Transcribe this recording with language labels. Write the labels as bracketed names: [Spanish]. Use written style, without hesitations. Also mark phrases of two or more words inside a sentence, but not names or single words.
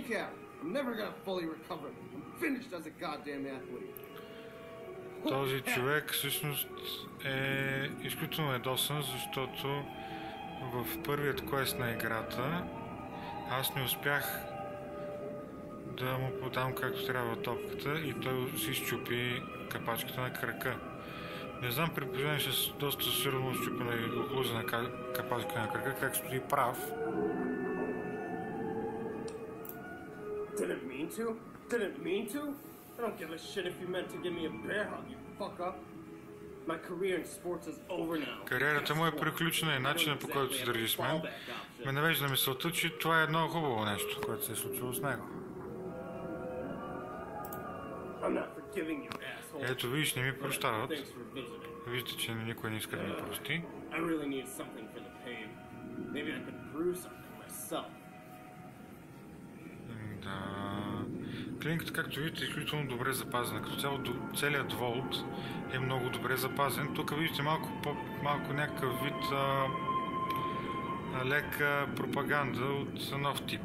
[Bulgarian] Този човек всъщност е изключително ядосан, защото в първият квест на играта аз не успях да му подам както трябва топката и той си изчупи капачката на крака. Не знам, при положение с доста силно щупена и оклузена капачка на крака, как стои прав. [English] Didn't mean to? Didn't mean to? I don't give a shit if you meant to give me a bear hug, you fuck up. My career in sports is over now. [Bulgarian] Кариерата му е приключена и начинът, по който се държи с мен ме навежда на мисълта, че това е едно хубаво нещо, което се е случило с него. [English] I'm not forgiving you, asshole. [Bulgarian] Ето виж, не ми прощават. [English] Thanks for visiting. [Bulgarian] Виждате, че никой не иска да ми прости. [English] I really need something for the pain. Maybe I could brew something myself. [Bulgarian] Да. Клиниката, както видите, е изключително добре запазена. Като цяло, целият Волт е много добре запазен. Тук виждате малко някакъв вид лека пропаганда от нов тип.